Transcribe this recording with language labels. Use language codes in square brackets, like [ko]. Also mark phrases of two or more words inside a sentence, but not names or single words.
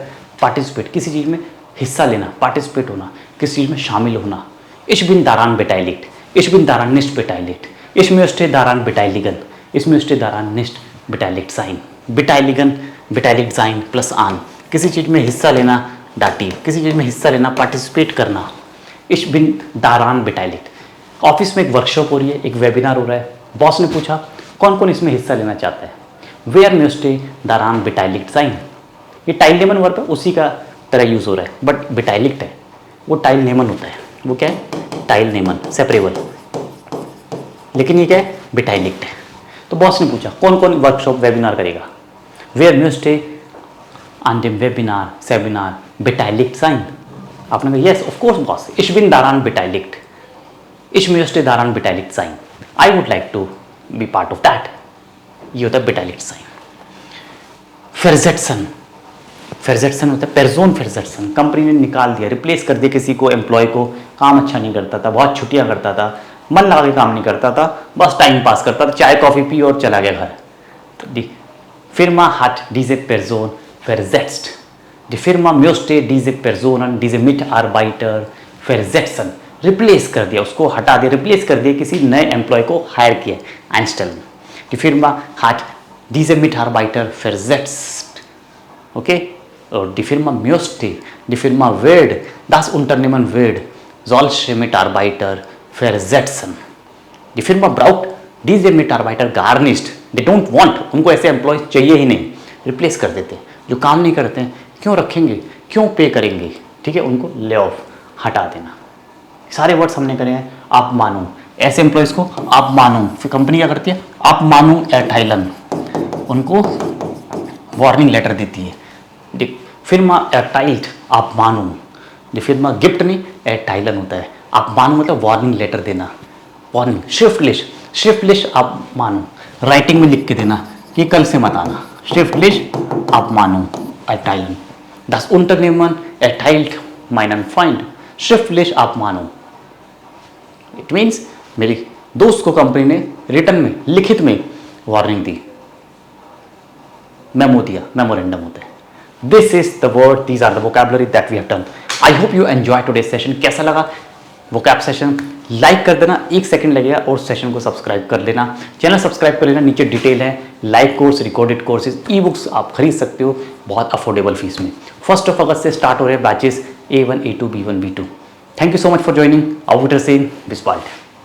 [hi] पार्टिसिपेट, किसी चीज़ में हिस्सा लेना, पार्टिसिपेट होना, किसी चीज़ में शामिल होना. [de] Ich bin daran beteiligt, ich bin daran nicht beteiligt, ich möchte daran beteiligen, ich möchte daran nicht beteiligt sein. beteiligen, beteiligt sein [hi] प्लस an, किसी चीज़ में हिस्सा लेना, दाटिव, किसी चीज़ में हिस्सा लेना, पार्टिसिपेट करना. [de] Ich bin daran beteiligt. [hi] ऑफिस में एक वर्कशॉप हो रही है, एक वेबिनार हो रहा है, बॉस ने पूछा कौन कौन इसमें हिस्सा लेना चाहता है. [de] Wer möchte daran beteiligt sein? [hi] ये [de] teilnehmen [hi] वर्ब है, उसी का तरह यूज़ हो रहा है, बट beteiligt है, वो [de] teilnehmen [hi] होता है. वो क्या है? [de] teilnehmen, [hi] सेपरेबल. लेकिन ये क्या है? beteiligt है. तो बॉस ने पूछा कौन कौन वर्कशॉप वेबिनार करेगा. [de] Wer möchte an dem Webinar, Seminar beteiligt sein? [hi] आपने कहा [en] yes, of course boss, [de] ich bin daran beteiligt, ich möchte daran beteiligt sein, [en] I would like to be part of that. [hi] ये होता है [de] beteiligt sein. Versetzen, versetzen [hi] होता है [de] person versetzen, [hi] कंपनी ने निकाल दिया, रिप्लेस कर दिया किसी को, एम्प्लॉय को, काम अच्छा नहीं करता था, बहुत छुट्टियां करता था, मन लगा के काम नहीं करता था, बस [en] time pass [hi] करता था, चाय कॉफ़ी पी और चला गया घर. [de] तो दी Firma hat diese Person versetzt. Die Firma möchte diese Personen, diese Mitarbeiter versetzen. [hi] रिप्लेस कर दिया, उसको हटा दिया, रिप्लेस कर दिया, किसी नए एम्प्लॉय को हायर किया, [de] einstellen. Die Firma hat diese Mitarbeiter versetzt. [en] Okay? [de] और die Firma möchte, die Firma wird, das Unternehmen wird solche Mitarbeiter versetzen. Die Firma braucht diese Mitarbeiter gar nicht. [en] They don't want, [hi] उनको ऐसे एम्प्लॉय चाहिए ही नहीं, रिप्लेस कर देते हैं. जो काम नहीं करते हैं क्यों रखेंगे, क्यों पे करेंगे, ठीक है, उनको [en] lay off, [hi] हटा देना. सारे वर्ड्स हमने करे हैं. आप मानो, ऐसे एम्प्लॉयज़ को आप मानो, फिर कंपनी क्या करती है, आप मानो एरटाइलन, उनको [en] warning letter [hi] देती है. [de] Firma erteilt, [hi] आप मानो. जो [de] Firma gibt [hi] नहीं, एरटाइलन होता है. आप मानो मतलब [en] warning letter [hi] देना, वार्निंग. [de] schriftlich, schriftlich abmahnen, [hi] राइटिंग में लिख के देना कि कल से मत आना. [de] schriftlich abmahnen, erteilen. Das Unternehmen erteilt meinen Freund schriftlich abmahnen. [en] It means [hi] मेरे दोस्त को कंपनी ने रिटर्न में, लिखित में वार्निंग दी, मेमो दिया, मेमोरेंडम होता है. [en] This is the word, these are the vocabulary that we have done. I hope you enjoy today's session. [hi] कैसा लगा vocab सेशन? लाइक कर देना, 1 सेकंड लगेगा, और सेशन को सब्सक्राइब कर लेना. चैनल सब्सक्राइब कर लेना, नीचे डिटेल है, [en] live course, recorded courses, e books [hi] आप खरीद सकते हो बहुत [en] affordable fees [hi] में. 1 अगस्त से स्टार्ट हो रहे हैं बैचेस A1, A2, B1, B2. [en] thank you so much for joining. [de] auf Wiedersehen, bis bald.